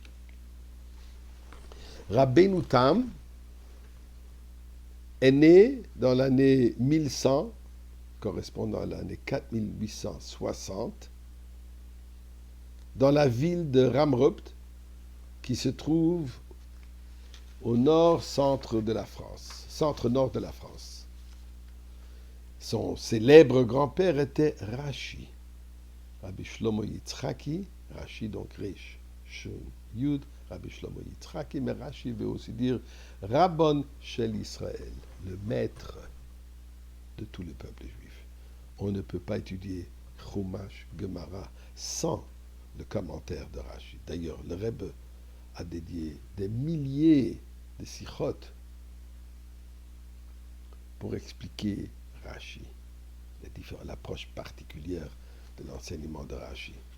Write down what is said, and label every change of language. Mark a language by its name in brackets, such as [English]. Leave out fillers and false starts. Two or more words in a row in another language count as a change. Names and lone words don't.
[French] Rabbeinu Tam est né dans l'année 1100, correspondant à l'année 4860, dans la ville de Ramrupt, qui se trouve au nord-centre de la France, centre-nord de la France. Son célèbre grand-père était Rashi, Rabbi Shlomo Yitzhaki, Rashi donc Rish, Shun, Yud, Rabbi Shlomo Yitzhaki, mais Rashi veut aussi dire [Hebrew] רבן של ישראל, [French] le maître de tout le peuple juif. On ne peut pas étudier Chumash, Gemara sans le commentaire de Rashi. D'ailleurs, le Rebbe a dédié des milliers de sichot pour expliquer Rashi, l'approche particulière de l'enseignement de Rashi.